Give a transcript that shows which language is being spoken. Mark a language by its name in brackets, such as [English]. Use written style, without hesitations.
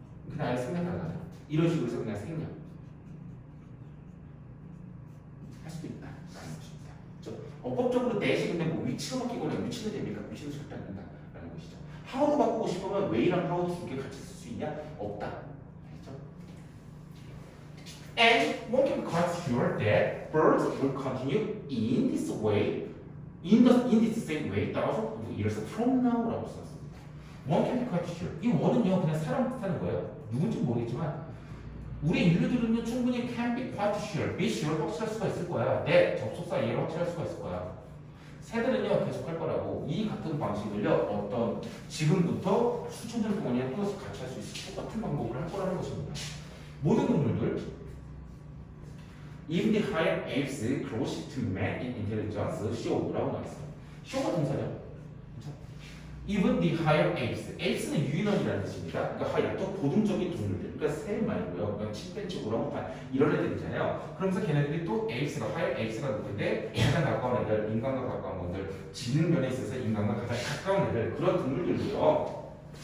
[Korean] 그냥 아예 생략 안 하죠. 이런 식으로 해서 그냥 생략 할 수도 있다라는 것입니다. 그렇죠? 법적으로 that이 근데 뭐 위치로 바뀌거나 위치는 됩니까? 위치는 절대 안 된다라는 것이죠. how로 바꾸고 싶으면 way랑 how 두 개 같이 쓸 수 있냐? 없다. 알겠죠? [English] And one can be quite sure that birds will continue in this way, in this same way, thousands of years from now라고 [Korean] 썼습니다. [English] One can be quite sure. [Korean] 이 one은요 그냥 사람 뜻하는 거예요. 누군지 모르겠지만 우리 인류들은요 충분히 [English] can be quite sure, be sure [Korean] 확실할 수가 있을 거야. 네, 접속사 이해를 확실할 수가 있을 거야. 새들은요 계속 할 거라고 이 같은 방식을요 어떤 지금부터 수천 년 동안이나 또다시 같이 할 수 있을 똑같은 방법을 할 거라는 것입니다. 모든 동물들 [English] Even the higher apes close to man in intelligence show라고 [Korean] 나왔어요. [English] show가 [Korean] 동사죠. [English] Even the higher apes. [Korean] apes는 유인원이라는 뜻입니다. 그러니까 higher, 더 고등적인 동물들. 그러니까 새 말고요. 그러니까 침팬지, 오랑우탄 이런 애들이잖아요. 그러면서 걔네들이 또 apes가 higher apes가 누구인데 가장 가까운 애들, 인간과 가까운 것들, 지능 면에 있어서 인간과 가장 가까운 애들 그런 동물들도요.